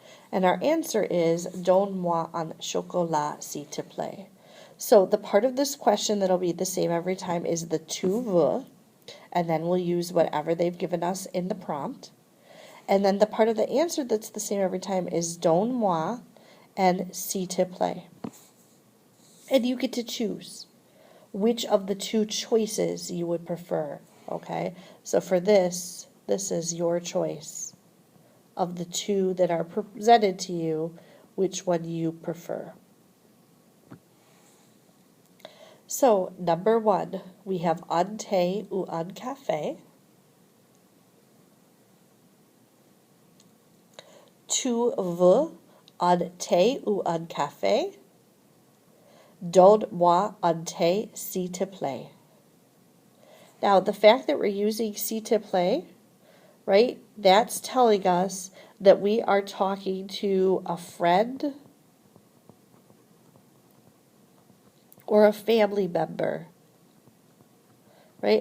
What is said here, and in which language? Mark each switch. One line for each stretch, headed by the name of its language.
English: And our answer is,
French: donne-moi un chocolat, s'il te plaît.
English: So the part of this question that'll be the same every time is the
French: tu veux,
English: and then we'll use whatever they've given us in the prompt. And then the part of the answer that's the same every time is
French: donne-moi
English: and
French: s'il te plaît.
English: And you get to choose which of the two choices you would prefer, okay? So for this is your choice. Of the two that are presented to you, which one you prefer. So, number 1, we have
French: un thé ou un café. Tu veux un thé ou un café? Donne-moi un thé, s'il te plaît.
English: Now, the fact that we're using
French: s'il te plaît,
English: right, that's telling us that we are talking to a friend or a family member, right?